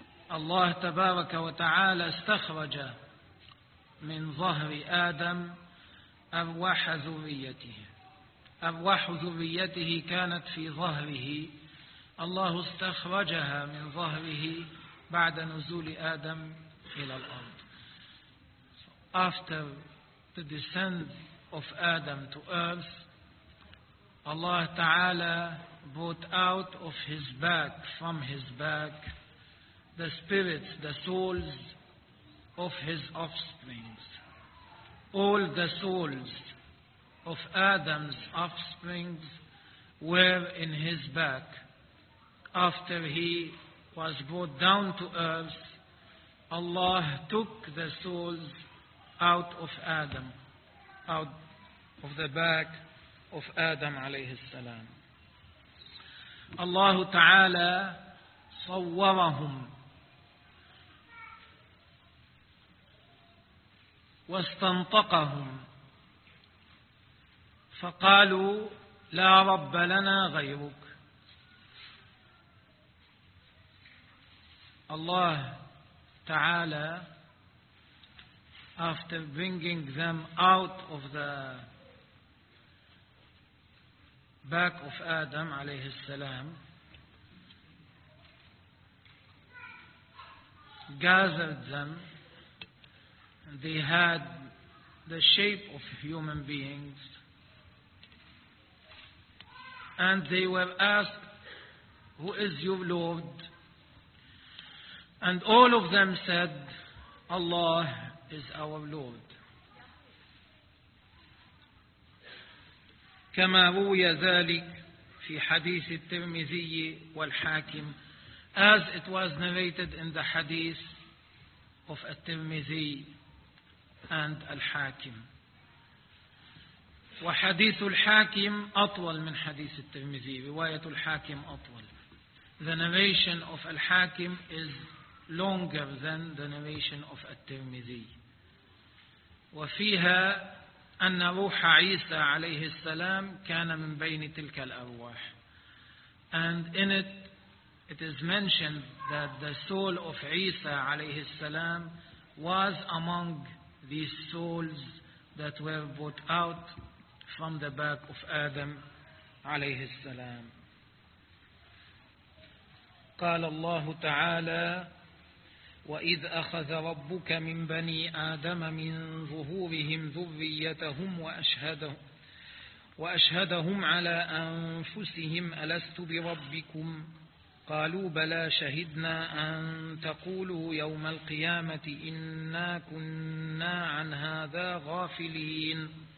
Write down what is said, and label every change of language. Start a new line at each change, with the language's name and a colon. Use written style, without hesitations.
Arabic: Allah تبارك وتعالى استخرج من ظهر آدم أرواح ذريته. أرواح ذريته كانت في ظهره، الله استخرجها من ظهره بعد نزول آدم إلى الأرض.
English: After the descent of Adam to earth, Allah Ta'ala brought out of his back, from his back, the spirits, the souls of his offsprings. All the souls of Adam's offsprings were in his back. After he was brought down to earth, Allah took the souls out of Adam, out of the back of Adam alayhi salam.
Arabic: Allah Ta'ala sawwarahum واستنطقهم فقالوا لا رب لنا غيرك.
English: Allah Ta'ala, after bringing them out of the back of Adam عليه السلام, gathered them. They had the shape of human beings, and they were asked, who is your Lord? And all of them said, Allah is our Lord.
Arabic: كما روي ذلك في حديث الترمذي والحاكم,
English: as it was narrated in the hadith of al-Tirmidhi and al-Hakim.
Arabic: وحديث الحاكم أطول من حديث الترمذي. رواية الحاكم أطول.
English: The narration of al-Hakim is longer than the narration of al-Tirmidhi.
Arabic: وفيها أن روح عيسى عليه السلام كان من بين تلك الأرواح.
English: And in it, it is mentioned that the soul of عيسى عليه السلام was among these souls that were brought out from the back of Adam عليه السلام.
Arabic: قال الله تعالى: وإذ أخذ ربك من بني آدم من ظهورهم ذريتهم وأشهدهم على أنفسهم ألست بربكم قالوا بلى شهدنا أن تقولوا يوم القيامة إنا كنا عن هذا غافلين.